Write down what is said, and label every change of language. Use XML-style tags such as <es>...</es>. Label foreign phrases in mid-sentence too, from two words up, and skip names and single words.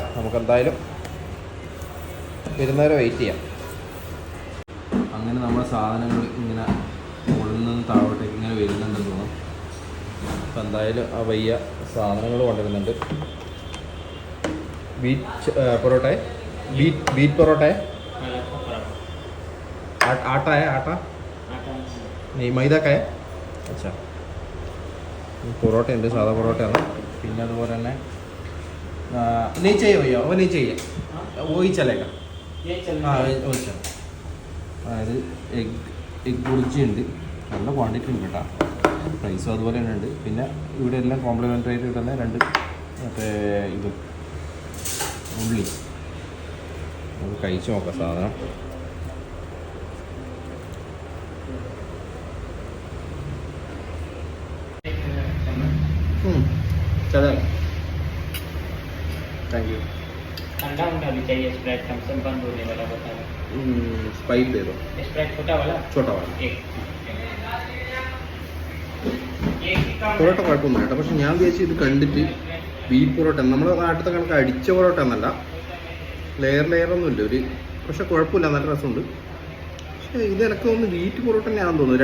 <ml>നമുക്കെന്തായാലും വരുന്നവരെ വെയിറ്റ് ചെയ്യാം. അങ്ങനെ നമ്മുടെ സാധനങ്ങൾ ഇങ്ങനെ മുകളിൽ നിന്ന് താഴോട്ടേക്ക് ഇങ്ങനെ വരുന്നുണ്ടെന്ന് തോന്നുന്നു. അപ്പം എന്തായാലും ആ വയ്യ സാധനങ്ങൾ കൊണ്ടുവരുന്നുണ്ട്. ബീറ്റ് പൊറോട്ട, ബീറ്റ് പൊറോട്ട,</ml> <hi>आटा है, आटा नहीं, मैदा का है. अच्छा,</hi> <ml>പൊറോട്ട ഉണ്ട്, സാധാ പൊറോട്ടയാണ്. പിന്നെ അതുപോലെ തന്നെ</ml> <hi>नहीं चाहिए भैया, वो नहीं चाहिए, वो ही चलेगा. हाँ, वो चल.</hi> <ml>അതായത് എഗ് ബുർജി ഉണ്ട്. നല്ല ക്വാണ്ടിറ്റി ഉണ്ട് കേട്ടോ. പ്രൈസും അതുപോലെ തന്നെ ഉണ്ട്. പിന്നെ ഇവിടെ എല്ലാം കോംപ്ലിമെൻ്ററി ആയിട്ട് കിട്ടുന്ന രണ്ട് മറ്റേ ഇതും ഉള്ളി. നമുക്ക് കഴിച്ച് നോക്കാം സാധനം.</ml> <hi>चलो,</hi> <en>thank you.</en> <hi>ठंडा उंडा भी चाहिए? स्प्राइट कम से बंद होने वाला बता दो. स्पाइट दे दो. स्प्राइट छोटा वाला एक</hi> <ml>പൊറോട്ട കുഴപ്പമൊന്നും കേട്ടോ. പക്ഷെ ഞാൻ വിചാരിച്ചു ഇത് കണ്ടിട്ട് ബീഫ് പൊറോട്ട, നമ്മുടെ നാട്ടിലത്തെ കണക്ക് അടിച്ച പൊറോട്ട എന്നല്ല, ലെയറൊന്നുമില്ല ഒരു. പക്ഷെ കുഴപ്പമില്ല, നല്ല രസമുണ്ട്. പക്ഷേ ഇത് എനിക്ക് തോന്നുന്നു ബീറ്റ് പൊറോട്ട തന്നെയാണെന്ന് തോന്നുന്നു.</ml>